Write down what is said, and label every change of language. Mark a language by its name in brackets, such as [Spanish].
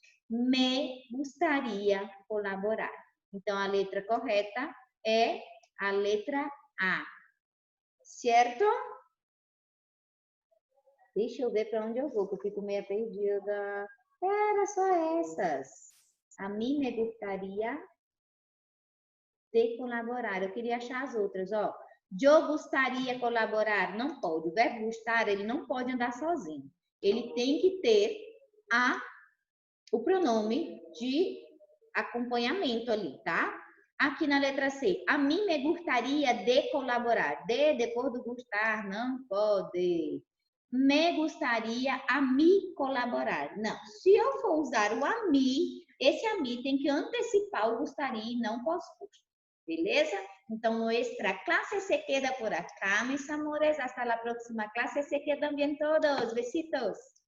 [Spanish] Me gustaría colaborar. [Portuguese] Então, a letra correta é a letra A. Certo? Deixa eu ver para onde eu vou, porque eu fico meio perdida. Era só essas. [Spanish] A mim me gustaría de colaborar. [Portuguese] Eu queria achar as outras, ó. Eu gostaria colaborar. Não pode. O verbo gostar, ele não pode andar sozinho. Ele tem que ter o pronome de acompanhamento ali, tá? Aqui na letra C, [Spanish] a mim me gustaria de colaborar. [Portuguese] De, depois do gostar, não pode. [Spanish] Me gustaria a me colaborar. [Portuguese] Não, se eu for usar o a mim, esse a mim tem que antecipar o gostaria e não posso. Beleza? [Spanish] Então, nuestra clase se queda por acá, mis amores. Hasta la próxima clase. Se quedan bien todos. Besitos.